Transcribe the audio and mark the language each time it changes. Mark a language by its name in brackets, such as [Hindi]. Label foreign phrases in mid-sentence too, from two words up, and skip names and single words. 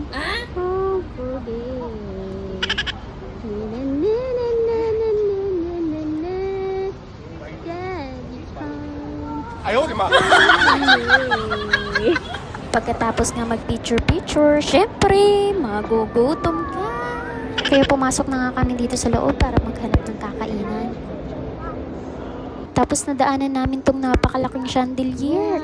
[English] Home for good. Daddy's home. [Chinese] 哎呦我的妈！ [Filipino] Pagkatapos nga mag-picture-picture, syempre, magugutom ka. Kaya pumasok na nga kami dito sa loob para maghanap ng kakainan. Tapos nadaanan namin tong napakalaking chandelier.